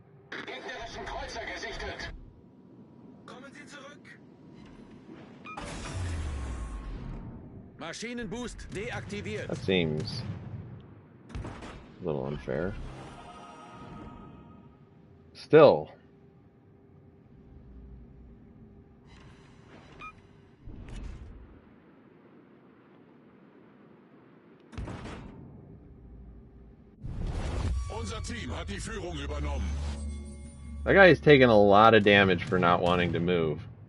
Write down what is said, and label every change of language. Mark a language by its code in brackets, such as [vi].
[de] gegnerischen Kreuzer gesichtet. Kommen Sie zurück. Maschinenboost deaktiviert. [en] That seems a little unfair. Still. [de] Unser Team hat die Führung übernommen. [en] That guy is taking a lot of damage for not wanting to move.